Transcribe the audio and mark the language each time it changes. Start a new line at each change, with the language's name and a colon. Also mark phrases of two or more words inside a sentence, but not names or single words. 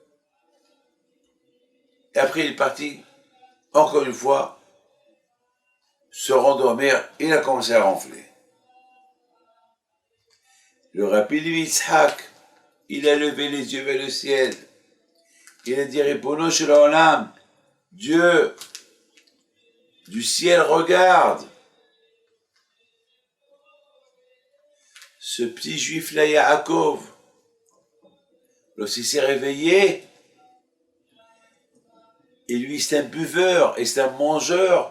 French: Et après, il est parti, encore une fois, se rendormir, il a commencé à ronfler. Le Rabbi Levi Yitzhak, il a levé les yeux vers le ciel. Il a dit,
Hebrew: רבונו של עולם,
French: Dieu du ciel regarde. Ce petit juif-là, Yaakov, lorsqu'il s'est réveillé, et lui c'est un buveur et c'est un mangeur.